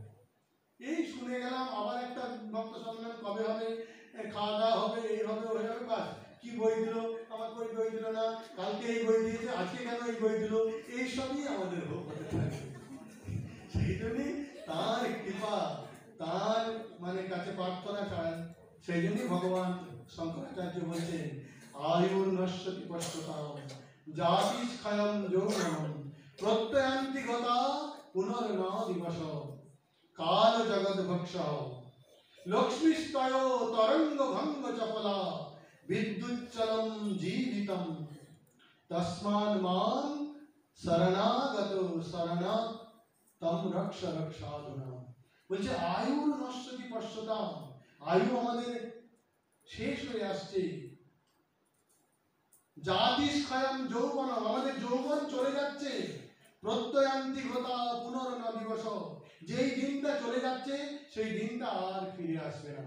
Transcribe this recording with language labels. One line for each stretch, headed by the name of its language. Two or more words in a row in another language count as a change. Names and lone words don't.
Bangla: এই শুনে গেলাম আবার একটা ভক্ত সম্মেলন কবে হবে, খাওয়া দাওয়া হবে, এই হবে, ওই হবে, বাস কি বই দিল, আমার কই বই দিল না, কালকে এই বই দিয়েছে, আজকে কেন এই বই দিল, এইসবই আমাদের হতে থাকে। সেই জন্যই তার কৃপা, তার মানে কাছে প্রার্থনা ছাড়েন। সেই জন্যই ভগবান শঙ্করাচার্য বলছেন,
Sanskrit: आयुर्नश्यति पश्यताम जातिक्षयं यौवनम प्रत्ययान्ति गता पुनर्न दिवस काल जगत भक्ष लक्ष्मीस्तयो तरंग भंग चपला विद्युच्चलम जीवितम तस्मान् मां शरणागतो शरणात् तम रक्ष रक्षाधुना।
Bangla: বলছে
Sanskrit: আয়ুর নশ্বতি পশ্যতাম,
Bangla: আয়ু আমাদের শেষ হয়ে আসছে।
Sanskrit: জাতিক্ষয়ম যৌবনম,
Bangla: আমাদের যৌবন চলে যাচ্ছে।
Sanskrit: প্রত্যয়ান্তি গতা পুনর্ন দিবস,
Bangla: যেই দিনটা চলে যাচ্ছে সেই দিনটা আর ফিরে আসবে না।